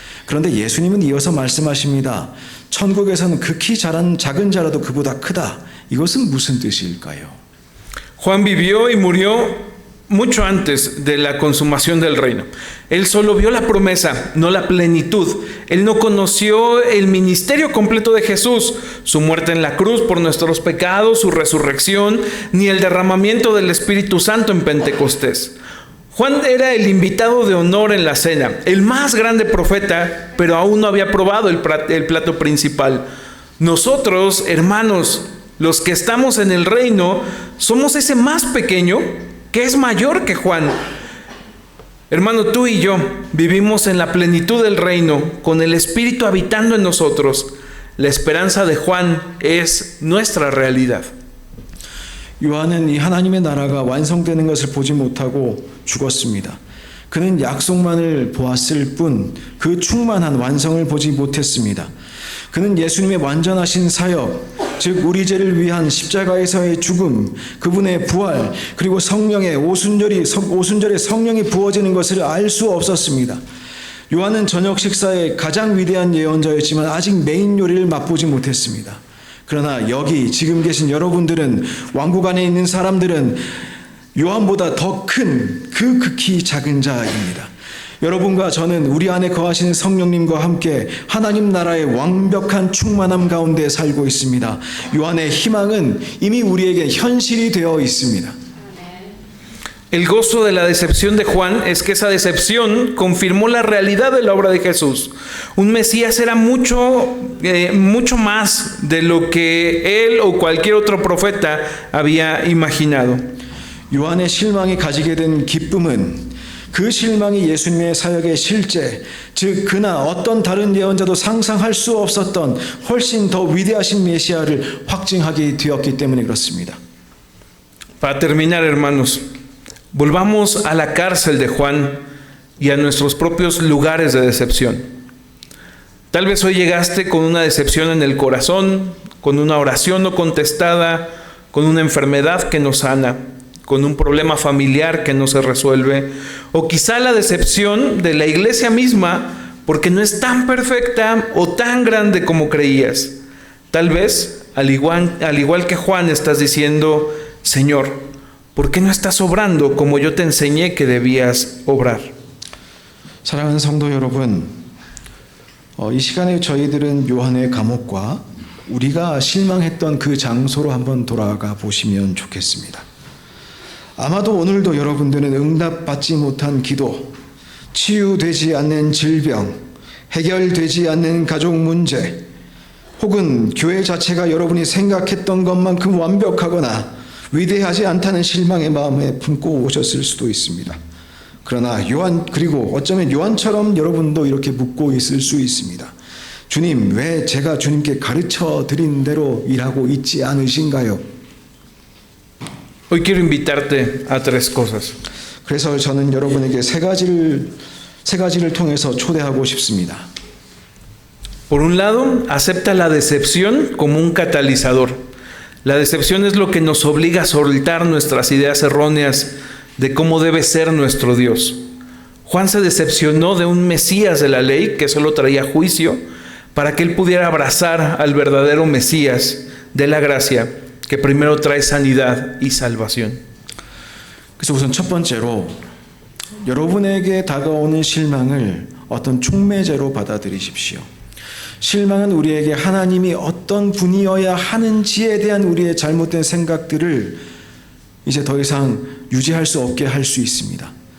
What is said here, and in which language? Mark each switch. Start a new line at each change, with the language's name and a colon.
Korean: 그런데 예수님은 이어서 말씀하십니다. 천국에서는 극히 작은 자라도 그보다 크다. 이것은 무슨 뜻일까요?
Spanish: Juan vivió y murió mucho antes de la consumación del reino. Él solo vio la promesa, no la plenitud. Él no conoció el ministerio completo de Jesús, su muerte en la cruz por nuestros pecados, su resurrección, ni el derramamiento del Espíritu Santo en Pentecostés. Juan era el invitado de honor en la cena, el más grande profeta, pero aún no había probado el plato principal. Nosotros, hermanos, los que estamos en el reino, somos ese más pequeño que es mayor que Juan. Hermano, tú y yo vivimos en la plenitud del reino, con el Espíritu habitando en nosotros. La esperanza de Juan es nuestra realidad.
Korean: 요한은 이 하나님의 나라가 완성되는 것을 보지 못하고 죽었습니다. 그는 약속만을 보았을 뿐 그 충만한 완성을 보지 못했습니다. 그는 예수님의 완전하신 사역, 즉 우리 죄를 위한 십자가에서의 죽음, 그분의 부활, 그리고 성령의 오순절에 성령이 부어지는 것을 알 수 없었습니다. 요한은 저녁 식사의 가장 위대한 예언자였지만 아직 메인 요리를 맛보지 못했습니다. 그러나 여기 지금 계신 여러분들은, 왕국 안에 있는 사람들은 요한보다 더 큰 그 극히 작은 자입니다. 여러분과 저는 우리 안에 거하시는 성령님과 함께 하나님 나라의 완벽한 충만함 가운데 살고 있습니다. 요한의 희망은 이미 우리에게 현실이 되어 있습니다.
Spanish: El gozo de la decepción de Juan es que esa decepción confirmó la realidad de la obra de Jesús. Un Mesías era mucho más de lo que él o cualquier otro profeta había imaginado.
Korean: 요한의 실망이 가지게 된 기쁨은 그 실망이 예수님의 사역의 실제, 즉 그나 어떤 다른 예언자도 상상할 수 없었던 훨씬 더 위대하신 메시아를 확증하게 되었기 때문에 그렇습니다.
Spanish: Para terminar, hermanos, volvamos a la cárcel de Juan y a nuestros propios lugares de decepción. Tal vez hoy llegaste con una decepción en el corazón, con una oración no contestada, con una enfermedad que no sana, con un problema familiar que no se resuelve, o quizá la decepción de la iglesia misma porque no es tan perfecta o tan grande como creías. Tal vez, al igual que Juan, estás diciendo, Señor, ¿por qué no estás obrando como yo te enseñé que debías obrar?
Korean: 사랑하는 성도 여러분, 이 시간에 저희들은 요한의 감옥과 우리가 실망했던 그 장소로 한번 돌아가 보시면 좋겠습니다. 아마도 오늘도 여러분들은 응답받지 못한 기도, 치유되지 않는 질병, 해결되지 않는 가족 문제, 혹은 교회 자체가 여러분이 생각했던 것만큼 완벽하거나 위대하지 않다는 실망의 마음에 품고 오셨을 수도 있습니다. 그러나 그리고 어쩌면 요한처럼 여러분도 이렇게 묻고 있을 수 있습니다. 주님, 왜 제가 주님께 가르쳐 드린 대로 일하고 있지 않으신가요?
Spanish: Hoy quiero invitarte a tres cosas.
Korean: 그래서 저는 여러분에게 세 가지를 통해서 초대하고 싶습니다.
Spanish: Por un lado, acepta la decepción como un catalizador. La decepción es lo que nos obliga a soltar nuestras ideas erróneas de cómo debe ser nuestro Dios. Juan se decepcionó de un Mesías de la ley que solo traía juicio para que él pudiera abrazar al verdadero Mesías de la gracia que primero trae sanidad y salvación.
Korean: 그래서 우선 첫 번째로 여러분에게 다가오는 실망을 어떤 촉매제로 받아들이십시오. 실망은 우리에게 하나님이 어떤 분이어야 하는지에 대한 우리의 잘못된 생각들을 이제 더 이상 유지할 수 없게 할 수 있습니다.